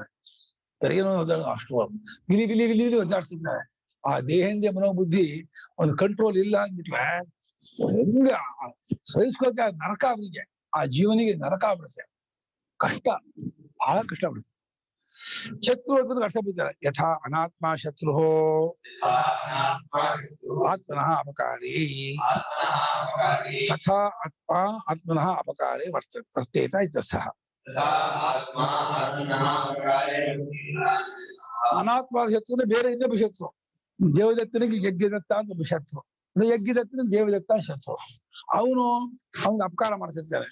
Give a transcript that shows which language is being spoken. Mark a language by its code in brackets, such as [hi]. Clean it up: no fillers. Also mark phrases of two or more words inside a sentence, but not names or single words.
[kn] ಹೆರಿಗೆನೂ ಒದ್ದಾಡ ಅಷ್ಟು ಗಿಲಿ ಗಿಲಿ ಗಿಲಿ ಗಿಲಿ ಒದ್ದಾಡ್ತಿರ್ತಾರೆ. ಆ ದೇಹೇಂದ್ರಿಯ ಮನೋಬುದ್ಧಿ ಒಂದು ಕಂಟ್ರೋಲ್ ಇಲ್ಲ ಅಂದ್ಬಿಟ್ರೆ ಹೆಂಗ ಸಹಿಸ್ಕೋಕೆ ನರಕ ಅವನಿಗೆ, ಆ ಜೀವನಿಗೆ ನರಕ ಆಗ್ಬಿಡುತ್ತೆ. ಕಷ್ಟ, ಬಹಳ ಕಷ್ಟ ಆಗ್ಬಿಡುತ್ತೆ. ಶತ್ರು ಅಂತ ಅರ್ಥ ಬಿದ್ದಾರೆ. [sa] ಯಥಾ ಅನಾತ್ಮ ಶತ್ರು ಆತ್ಮನಃ ಅಪಕಾರಿ ತಥಾ ಆತ್ಮನಃ ಅಪಕಾರೇ ವರ್ತೇತ ಇತ್ಯರ್ಥಃ. [kn] ಅನಾತ್ಮ ಶತ್ರು ಅಂದ್ರೆ ಬೇರೆ ಇನ್ನೊಬ್ಬ ಶತ್ರು. ದೇವದತ್ತನಿಗೆ ಯಜ್ಞದತ್ತ ಅಂತ ಒಬ್ಬ ಶತ್ರು, ಯಜ್ಞದತ್ತನಿಗೆ ದೇವದತ್ತ ಶತ್ರು. ಅವನು ಅವ್ನಿಗೆ ಅಪಕಾರ ಮಾಡ್ತಿರ್ತಾರೆ.